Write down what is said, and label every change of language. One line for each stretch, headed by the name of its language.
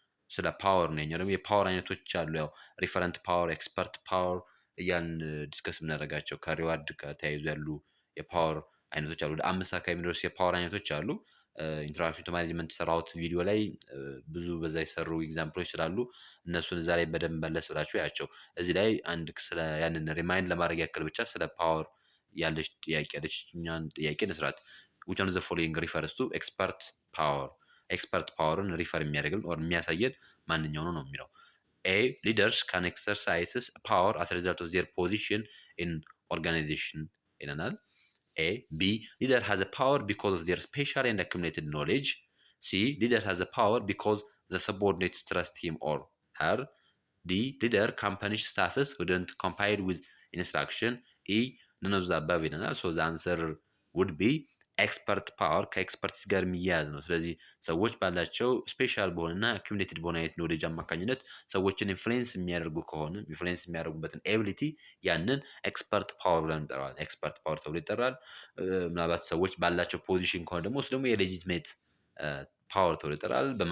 Amharic: ስለ ፓወር ነው። ደግሞ የፓወር አይነቶች አሉ። ያው ሪፈረንት ፓወር፣ ኤክስፐርት ፓወር እያን ዲስከስ የምናደርጋቸው ከሪዋርድ ጋር ተያይዞ ያሉ የፓወር አይነቶች አሉ። ወደ 5 አካባቢ የሚደርሱ የፓወር አይነቶች አሉ። ኢንትሮዳክሽን ቱ ማኔጅመንት ሰራውት ቪዲዮ ላይ ብዙ በዛ የሰሩ ኤግዛምፕሎች ስላሉ እነሱን እዛ ላይ በደንብ መለስ ብላችሁ ያቸው። እዚህ ላይ አንድ ስለ ያንን ሪማይንድ ለማድረግ ያክል ብቻ ስለ ፓወር ያለች ጥያቄ ያለች እኛን ጥያቄ እንስራት።
English: which one of the following refers to expert power?
Amharic: ኤክስፐርት ፓወርን ሪፈር የሚያደርግልን ኦር የሚያሳየን ማንኛው ነው የሚለው። A.
English: Leaders can exercise power as a result of their position in organization
Amharic: ይለናል።
English: A. B. Leader has a power because of their special and accumulated knowledge. C. Leader has the power because the subordinates trust him or her. D. Leader can punish staffs who don't comply with instruction. E. None of the above
Amharic: ይለናል።
English: So the answer would be
Amharic: ኤክስፐርት ፓወር ከኤክስፐርቲስ ጋር የሚያያዝ ነው። ስለዚህ ሰዎች ባላቸው ስፔሻል በሆነና አኪሙሌትድ በሆነ አይነት ኖሌጅ አማካኝነት ሰዎችን ኢንፍሉዌንስ የሚያደርጉ ከሆነ ኢንፍሉዌንስ የሚያደርጉበትን ኤቢሊቲ ያንን ኤክስፐርት ፓወር ብለን እንጠራዋለን። ኤክስፐርት ፓወር ተብሎ ይጠራል። ምናልባት ሰዎች ባላቸው ፖዚሽን ከሆነ ደግሞ እሱ ደግሞ የሌጂትሜት ፓወር ተብሎ ይጠራል።